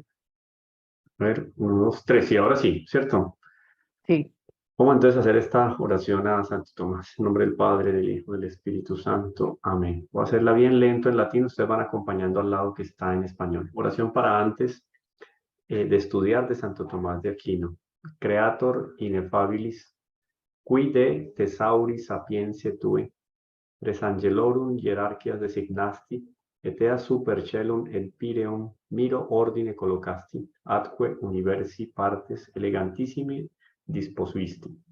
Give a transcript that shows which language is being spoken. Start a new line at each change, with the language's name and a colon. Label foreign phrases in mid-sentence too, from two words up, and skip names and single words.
Spanish: A ver, uno, dos, tres. Y ahora sí, ¿cierto? Sí, Vamos entonces a hacer esta oración a Santo Tomás. En nombre del Padre, del Hijo, del Espíritu Santo. Amén. Voy a hacerla bien lento en latín. Ustedes van acompañando al lado que está en español. Oración para antes de estudiar de Santo Tomás de Aquino.
Latin: Creator ineffabilis, qui de thesauri sapientiae tue, res angelorum hierarchias designasti, et ea super celum et pireum miro ordine collocasti, atque universi partes elegantissimi disposuisti.